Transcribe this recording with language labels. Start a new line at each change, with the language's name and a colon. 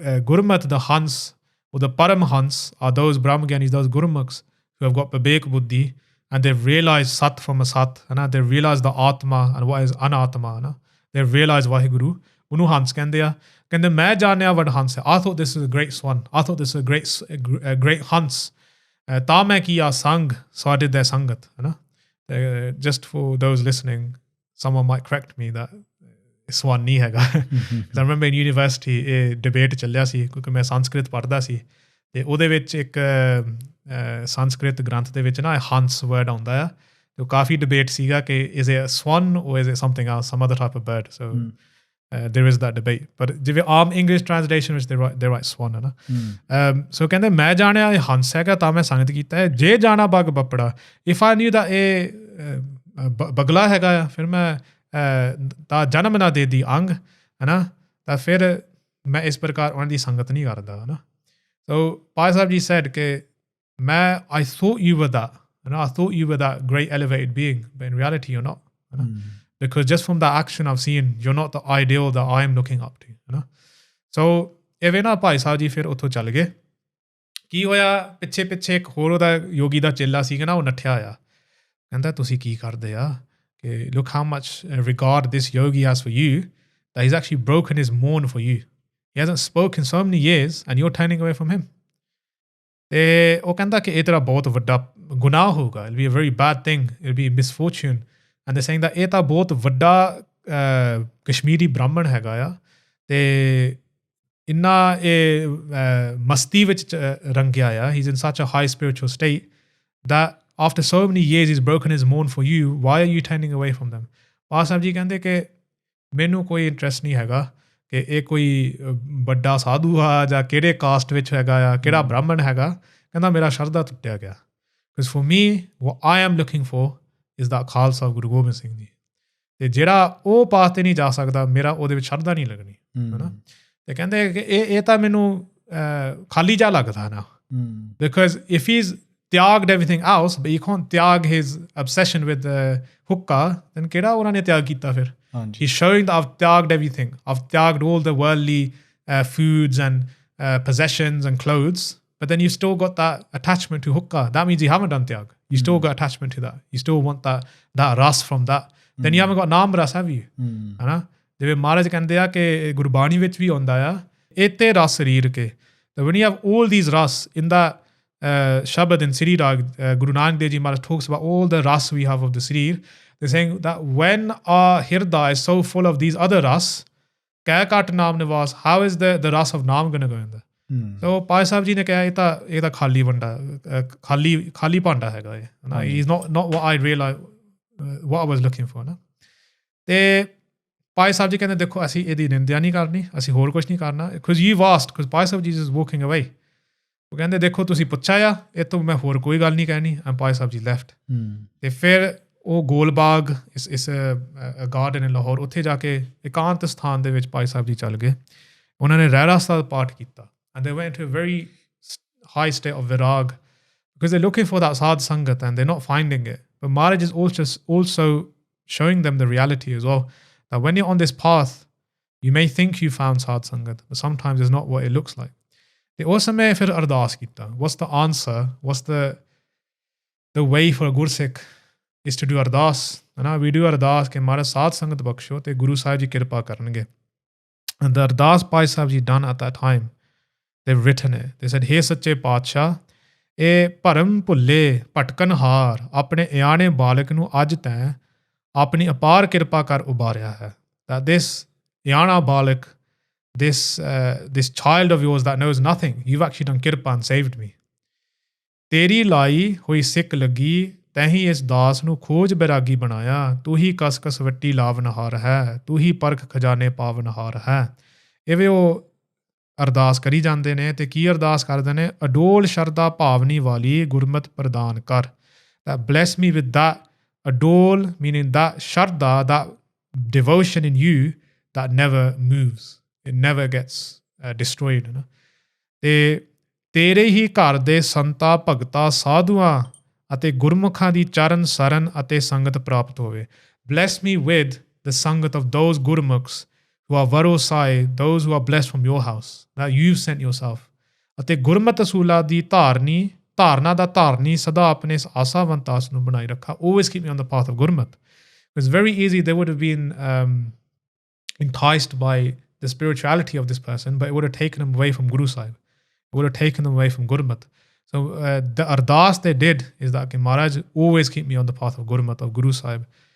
English: Gurmat the Hans or the Paramhans are those Brahmagyanis, those Gurmukhs who have got Bibek Buddhi and they've realized Sat from a Sat, they've realized the Atma and what is Anatma, they've realized Vaheguru.
Punjabi: Unu Hans kende main jaanniya vad Hans hai.
English: I thought this was a great swan. I thought this was a great Hans.
Punjabi: Ta main kiya sang,
English: so I did their sangat. Just for those listening, someone might correct me that
Punjabi: ਸਵਾਨ ਨਹੀਂ ਹੈਗਾ
English: I remember in university
Punjabi: ਇਹ debate ਚੱਲਿਆ ਸੀ ਕਿਉਂਕਿ ਮੈਂ ਸੰਸਕ੍ਰਿਤ ਪੜ੍ਹਦਾ ਸੀ ਅਤੇ ਉਹਦੇ ਵਿੱਚ ਇੱਕ ਸੰਸਕ੍ਰਿਤ ਗ੍ਰੰਥ ਦੇ ਵਿੱਚ ਨਾ ਹੰਸ ਵਰਡ ਆਉਂਦਾ ਆ ਅਤੇ ਉਹ ਕਾਫੀ ਡਿਬੇਟ ਸੀਗਾ ਕਿ
English: is it a swan or is it something else, some other type of bird. So there is that debate. But
Punjabi: ਜਿਵੇਂ ਆਮ
English: English translation ਵਿੱਚ they write swan
Punjabi: ਹੈ ਨਾ. So ਕਹਿੰਦੇ ਮੈਂ ਜਾਣਿਆ ਇਹ ਹੰਸ ਹੈਗਾ ਤਾਂ ਮੈਂ ਸੰਗਤ ਕੀਤਾ ਹੈ, ਜੇ ਜਾਣਾ ਬਗ ਬੱਪੜਾ,
English: if I knew that
Punjabi: ਇਹ ਬਗਲਾ ਹੈਗਾ ਆ, ਫਿਰ ਮੈਂ ਤਾਂ ਜਨਮ ਨਾ ਦੇ ਦੀ ਅੰਗ ਹੈ ਨਾ, ਤਾਂ ਫਿਰ ਮੈਂ ਇਸ ਪ੍ਰਕਾਰ ਉਹਨਾਂ ਦੀ ਸੰਗਤ ਨਹੀਂ ਕਰਦਾ ਹੈ ਨਾ.
English: So Bhai Sahib Ji said ਕਿ I thought you were that, and I thought you were that great elevated being, but in reality you're not. Because just from that action I've seen, you're not the ideal that I'm looking up to.
Punjabi: So ਇਵੇਂ ਨਾ ਭਾਈ ਸਾਹਿਬ ਜੀ ਫਿਰ ਉੱਥੋਂ ਚੱਲ ਗਏ. ਕੀ ਹੋਇਆ, ਪਿੱਛੇ ਇੱਕ ਹੋਰ ਉਹਦਾ ਯੋਗੀ ਦਾ ਚੇਲਾ ਸੀਗਾ ਨਾ, ਉਹ ਨੱਠਿਆ ਆਇਆ, ਕਹਿੰਦਾ ਤੁਸੀਂ ਕੀ ਕਰਦੇ ਆ, ਕਿ
English: look how much regard this yogi has for you, that he's actually broken his mourn for you. He hasn't spoken so many years and you're turning away from him.
Punjabi: ਤੇ ਉਹ ਕਹਿੰਦਾ ਕਿ ਇਹ ਤੇਰਾ ਬਹੁਤ ਵੱਡਾ ਗੁਨਾਹ ਹੋਊਗਾ,
English: it'll be a very bad thing, it'll be a misfortune. And they're saying that
Punjabi: ਇਹ ਤਾਂ ਬਹੁਤ ਵੱਡਾ ਕਸ਼ਮੀਰੀ ਬ੍ਰਾਹਮਣ ਹੈਗਾ ਆ, ਤੇ ਇੰਨਾ ਇਹ ਮਸਤੀ ਵਿੱਚ ਰੰਗਿਆ ਆ,
English: he's in such a high spiritual state that after so many years he's broken his mourn for you, why are you turning away from them?
Punjabi: Bhai Sahib ਜੀ ਕਹਿੰਦੇ ਕਿ ਮੈਨੂੰ ਕੋਈ ਇੰਟਰਸਟ ਨਹੀਂ ਹੈਗਾ ਕਿ ਇਹ ਕੋਈ ਵੱਡਾ ਸਾਧੂ ਆ ਜਾਂ ਕਿਹੜੇ ਕਾਸਟ ਵਿੱਚ ਹੈਗਾ ਆ, ਕਿਹੜਾ ਬ੍ਰਾਹਮਣ ਹੈਗਾ. ਕਹਿੰਦਾ ਮੇਰਾ ਸ਼ਰਧਾ ਟੁੱਟਿਆ ਗਿਆ.
English: because for me what I am looking for is that
Punjabi: Khalsa Guru Gobind Singh ji, ਤੇ ਜਿਹੜਾ ਉਹ ਪਾਸ 'ਤੇ ਨਹੀਂ ਜਾ ਸਕਦਾ, ਮੇਰਾ ਉਹਦੇ ਵਿੱਚ ਸ਼ਰਧਾ ਨਹੀਂ ਲੱਗਣੀ ਹੈ ਨਾ. ਤੇ ਕਹਿੰਦੇ ਕਿ ਇਹ ਤਾਂ ਮੈਨੂੰ ਖਾਲੀ ਜਿਹਾ ਲੱਗਦਾ ਨਾ,
English: because if he's ਤਿਆਗਡ everything else but you can't
Punjabi: ਤਿਆਗ
English: his obsession with
Punjabi: hookah, then ਕਿਹੜਾ ਉਹਨਾਂ ਨੇ ਤਿਆਗ ਕੀਤਾ ਫਿਰ.
English: He's showing that I've tiaged everything. I've tiaged all the worldly foods and possessions and clothes, but then you've still got that attachment to hookah. That means you haven't done tiag. You still got attachment to that. You still want that ras from that. Then you haven't got naam ras, have you?
Punjabi: ਹੈ ਨਾ. ਜਿਵੇਂ ਮਹਾਰਾਜ ਕਹਿੰਦੇ ਆ ਕਿ ਗੁਰਬਾਣੀ ਵਿੱਚ ਵੀ ਆਉਂਦਾ ਆ, ਇਤੇ ਰਸ ਸਰੀਰ ਕੇ.
English: So when you have all these ras in that Shabad and Sri Rag, Guru Nanak Dev Ji Maharaj talks about all the ras we have of the Srir. They're saying that when our hirda is so full of these other ras,
Punjabi: kya kat naam nivas,
English: how is the ras of naam going to go in there?
Punjabi: So Bhai Sahib Ji ne kaha ਇਹ ਤਾਂ ਖਾਲੀ ਬੰਦਾ, ਖਾਲੀ ਭਾਂਡਾ ਹੈਗਾ ਇਹ.
English: He's not what I realized, what I was looking for.
Punjabi: ਨਾ ਤੇ Bhai Sahib Ji ਕਹਿੰਦੇ ਦੇਖੋ ਅਸੀਂ ਇਹਦੀ ਨਿੰਦਿਆ ਨਹੀਂ ਕਰਨੀ, ਅਸੀਂ ਹੋਰ ਕੁਝ ਨਹੀਂ ਕਰਨਾ,
English: because you've asked, because Bhai Sahib Ji is walking away.
Punjabi: ਉਹ ਕਹਿੰਦੇ ਦੇਖੋ ਤੁਸੀਂ ਪੁੱਛਿਆ ਆ, ਇਹ ਤੋਂ ਮੈਂ ਹੋਰ ਕੋਈ ਗੱਲ ਨਹੀਂ ਕਹਿਣੀ.
English: and Bhai Sahib Ji left.
Punjabi: ਤੇ ਫਿਰ ਉਹ ਗੋਲਬਾਗ
English: is garden in Lahore,
Punjabi: ਉੱਥੇ ਜਾ ਕੇ ਇਕਾਂਤ ਸਥਾਨ ਦੇ ਵਿੱਚ ਭਾਈ ਸਾਹਿਬ ਜੀ ਚੱਲ ਗਏ. ਉਹਨਾਂ ਨੇ ਰਹਿਰਾਸ ਦਾ ਪਾਠ ਕੀਤਾ,
English: and they went to a very high state of virag because they're looking for that sad sangat and they're not finding it. But Maharaj is also showing them the reality as well, that when you're on this path you may think you found sad sangat, but sometimes it's not what it looks like.
Punjabi: ਤੇ ਉਸ ਸਮੇਂ ਫਿਰ ਅਰਦਾਸ ਕੀਤਾ.
English: What's the answer? What's the way for a Gursikh is to do ardas. We do
Punjabi: ਅਰਦਾਸ ਕਿ ਮਹਾਰਾਜ ਸਾਧ ਸੰਗਤ ਬਖਸ਼ੋ ਤੇ ਗੁਰੂ ਸਾਹਿਬ ਜੀ ਕਿਰਪਾ ਕਰਨਗੇ.
English: And the ardas Bhai Sahib Ji done at that time, they've written it. They said,
Punjabi: ਹੇ ਸੱਚੇ ਪਾਤਸ਼ਾਹ, ਇਹ ਭਰਮ ਭੁੱਲੇ ਭਟਕਣ ਹਾਰ ਆਪਣੇ ਇਆਣੇ ਬਾਲਕ ਨੂੰ ਅੱਜ ਤੈਂ ਆਪਣੀ ਅਪਾਰ ਕਿਰਪਾ ਕਰ ਉਬਾਰਿਆ ਹੈ.
English: That this
Punjabi: ਇਆਣਾ Balak,
English: this child of yours that knows nothing, you've actually done kirpa and saved me.
Punjabi: ਤੇਰੀ ਲਾਈ ਹੋਈ ਸਿੱਕ ਲੱਗੀ, ਤੈਹੀਂ ਇਸ ਦਾਸ ਨੂੰ ਖੋਜ ਬੈਰਾਗੀ ਬਣਾਇਆ. ਤੂੰ ਹੀ ਕਸ ਕਸ ਵੱਟੀ ਲਾਵਨਹਾਰ ਹੈ, ਤੂੰ ਹੀ ਪਰਖ ਖਜ਼ਾਨੇ ਪਾਵਨਹਾਰ ਹੈ. ਇਵੇਂ ਉਹ ਅਰਦਾਸ ਕਰੀ ਜਾਂਦੇ ਨੇ. ਤੇ ਕੀ ਅਰਦਾਸ ਕਰਦੇ ਨੇ? ਅਡੋਲ ਸ਼ਰਧਾ ਭਾਵਨੀ ਵਾਲੀ ਗੁਰਮਤ ਪ੍ਰਦਾਨ ਕਰ.
English: That bless me with that adol, meaning that shraddha, that devotion in you that never moves. It never gets destroyed.
Punjabi: ਤੇ ਤੇਰੇ ਹੀ ਘਰ ਦੇ ਸੰਤਾਂ ਭਗਤਾਂ ਸਾਧੂਆਂ ਅਤੇ ਗੁਰਮੁਖਾਂ ਦੀ ਚਰਨ ਸਰਨ ਅਤੇ ਸੰਗਤ ਪ੍ਰਾਪਤ ਹੋਵੇ.
English: Bless me with the sangat of those Gurmukhs who are varosai, those who are blessed from your house, that you've sent yourself.
Punjabi: ਅਤੇ ਗੁਰਮਤਿ ਅਸੂਲਾਂ ਦੀ ਧਾਰਨਾ ਦਾ ਧਾਰਨੀ ਸਦਾ ਆਪਣੇ ਇਸ ਆਸਾਵੰਤ ਆਸ ਨੂੰ ਬਣਾਈ ਰੱਖਾ.
English: Always keep me on the path of Gurmat. It's very easy. They would have been enticed by the spirituality of this person, but it would have taken them away from Guru Sahib. It would have taken them away from Gurmat. So the ardas they did is that Maharaj, always keep me on the path of Gurmat, of Guru Sahib.